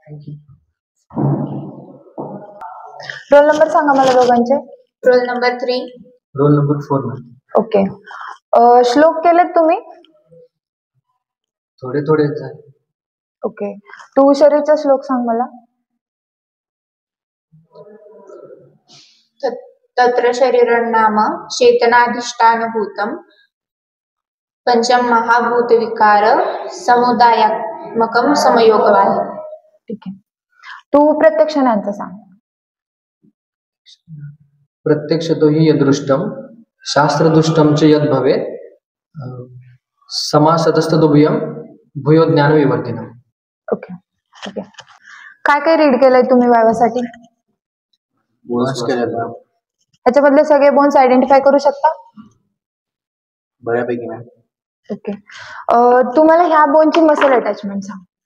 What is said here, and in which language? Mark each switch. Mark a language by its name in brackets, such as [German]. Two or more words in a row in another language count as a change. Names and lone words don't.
[English] roll number [Marathi] सांगा मला दोघांचे. [English] roll number 3. roll number 4 [Marathi] ओके. श्लोक केलेत तुम्ही? थोडे थोडे झाले. ओके. तू शरीरचा श्लोक सांग मला. [Sanskrit] तत्र शरीरं नाम चेतनाधिष्ठानभूतं पंचम महाभूत विकार समुदायात्मकं समयोगवाही. [Marathi] ठीक आहे. तू प्रत्यक्ष ज्ञानचं सांग. [Sanskrit] प्रत्यक्षतो हि यदृष्टम शास्त्रदुष्टम च यद भवेत् समासतस्तदुभयं भूयो ज्ञान विवर्धिनम्. [Marathi] ओके. ठीक आहे. काय काय रीड केलंय तुम्ही वायवासाठी? ह्याच्यामधले सगळे [English] bones identify [Marathi] करू शकता? बऱ्यापैकी मॅम. ओके. तुम्हाला ह्या बोनची [English] muscle attachment [Marathi] सांग.